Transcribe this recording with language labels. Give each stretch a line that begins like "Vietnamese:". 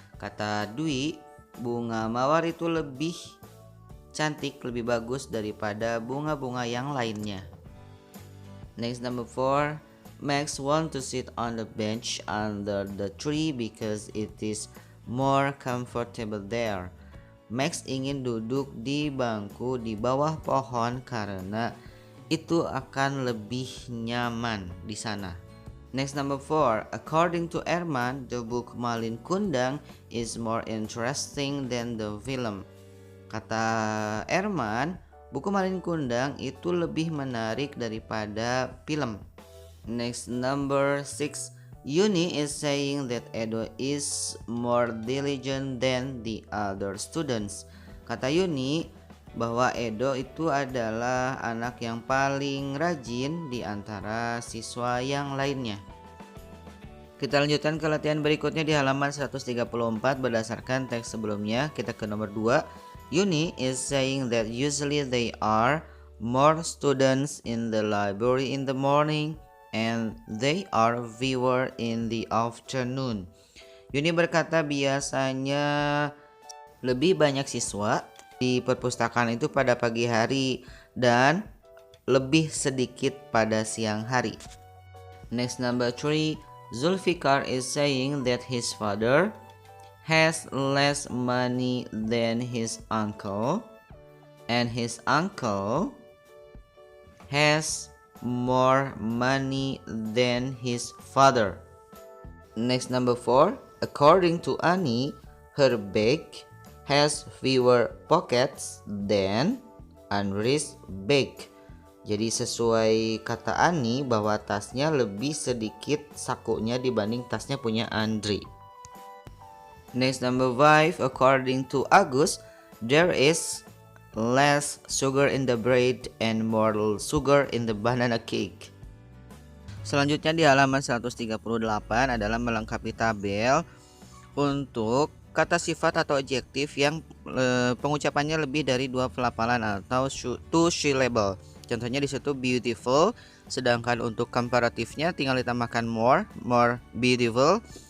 Indonesian: Kata Dwi, bunga mawar itu lebih cantik, lebih bagus daripada bunga-bunga yang lainnya.
English: Next, number 4. Max want to sit on the bench under the tree because it is more comfortable there.
Indonesian: Max ingin duduk di bangku di bawah pohon karena itu akan lebih nyaman di sana.
English: Next, number 4. According to Erman, the book Malin Kundang is more interesting than the film.
Indonesian: Kata Erman, buku Malin Kundang itu lebih menarik daripada film.
English: Next, number 6. Yuni is saying that Edo is more diligent than the other students.
Indonesian: Kata Yuni bahwa Edo itu adalah anak yang paling rajin di antara siswa yang lainnya. Kita lanjutkan ke latihan berikutnya di halaman 134 berdasarkan teks sebelumnya. Kita ke nomor 2.
English: Yuni is saying that usually they are more students in the library in the morning and they are fewer in the afternoon.
Indonesian: Yuni berkata biasanya lebih banyak siswa di perpustakaan itu pada pagi hari dan lebih sedikit pada siang hari.
English: Next, number 3. Zulfikar is saying that his father has less money than his uncle and his uncle has more money than his father. Next, number 4. According to Ani, her bag has fewer pockets than Andri's bag.
Indonesian: Jadi sesuai kata Ani bahwa tasnya lebih sedikit sakunya dibanding tasnya punya Andri.
English: Next, number 5. According to Agus, there is less sugar in the bread and more sugar in the banana cake.
Indonesian: Selanjutnya di halaman 138 adalah melengkapi tabel untuk kata sifat atau adjektif yang pengucapannya lebih dari 2 pelafalan atau 2 syllable. Contohnya di situ beautiful, sedangkan untuk komparatifnya tinggal ditambahkan
English: more beautiful.